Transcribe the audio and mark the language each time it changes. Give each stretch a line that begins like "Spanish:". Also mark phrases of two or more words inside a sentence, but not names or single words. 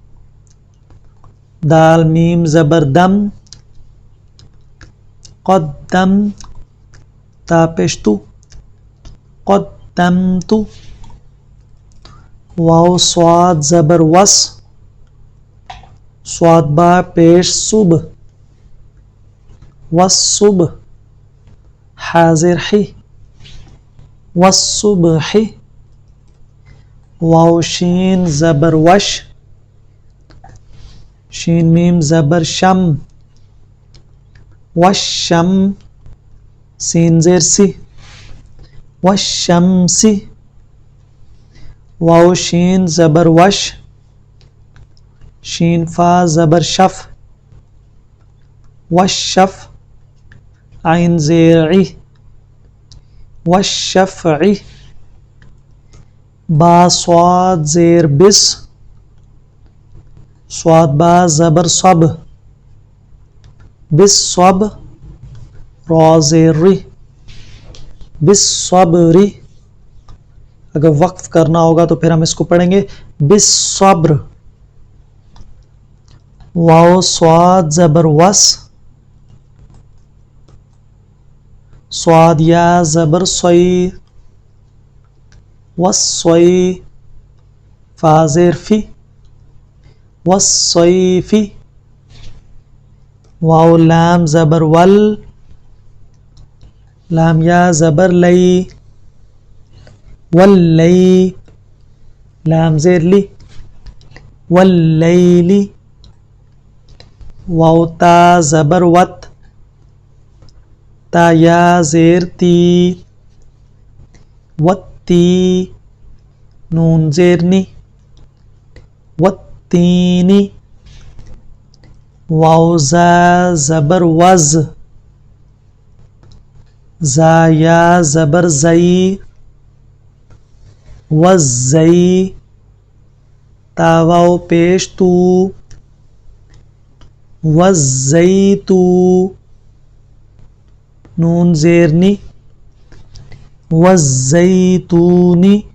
Urdu: دال میم زبر دم، قدم، تا پیشتو، قدمت، واو صاد زبر وس، صاد با پیش صبح، والصبح، حاضر حی، والصبح، واو شین زبر وش، شین میم زبر شم، والشم، سین زیر سی، والشمسی، واو شین زبر وش، شین فا زبر شف، والشف، عین زیر عی، والشفعی، با صاد زیر بس، صاد با زبر صب، بالصب، را زیر ری، بالصبری، اگر وقف کرنا ہوگا تو پھر ہم اس کو پڑھیں گے بالصبر۔ واو صاد زبر وس، صاد یا زبر صی، والصی، فا زیر فی، والصیفی، واو لام زبر ول، لام یا زبر لی، واللی، لام زیر لی، واللیلی، واو تا زبر وت، تا یا زیر تی، وتی، نون زیر نی، والتینی، واو زا زبر وز، زا یا زبر زئی، والزئی، تا واو پیش تو، والزیتو، نون زیرنی، والزیتونی.